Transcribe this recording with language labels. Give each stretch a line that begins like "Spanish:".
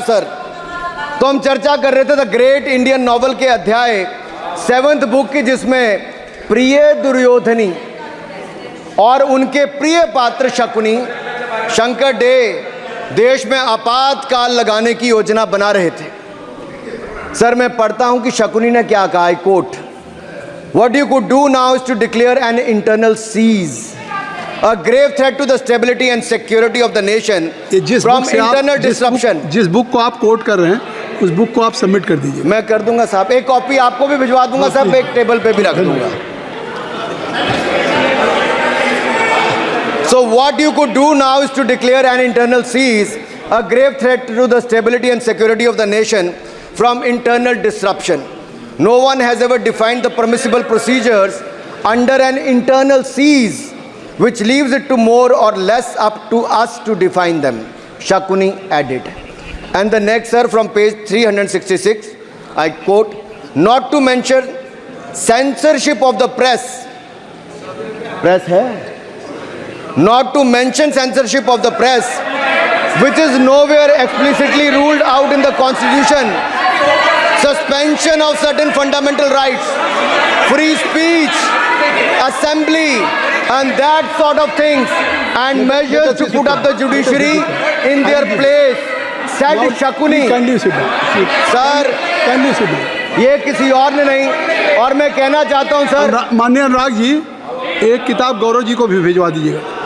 Hindi: Sir तो हम चर्चा कर रहे थे द ग्रेट इंडियन नॉवल के अध्याय 7th बुक की, जिसमें प्रिय दुर्योधनी और उनके प्रिय पात्र शकुनी शंकर डे देश में आपातकाल लगाने की योजना बना रहे थे। सर मैं पढ़ता हूं कि शकुनी ने क्या कहा।
English: I quote, what you could do now is to declare an internal siege, a grave threat to the stability and security of the nation from internal disruption।
Hindi: जिस बुक को आप कोट कर रहे हैं उस बुक को आप सबमिट कर दीजिए। मैं कर दूंगा साहब, एक कॉपी आपको भी भिजवा दूंगा साहब, एक टेबल पे भी रख दूंगा।
English: So what you could do now is to declare an internal cease, a grave threat to the stability and security of the nation from internal disruption. No one has ever defined the permissible procedures under an internal cease, which leaves it to more or less up to us to define them, Shakuni added. And the next, sir, from page 366, I quote, not to mention censorship of the press. Press hai? Not to mention censorship of the press, which is nowhere explicitly ruled out in the Constitution. Suspension of certain fundamental rights, free speech, assembly, and that sort of things, and measures to put up the judiciary in their place, said Shakuni.
Hindi: Sir, ये किसी और ने नहीं, और मैं कहना चाहता हूँ सर, माननीय अनुराग जी, एक किताब गौरव जी को भी भिजवा दीजिएगा।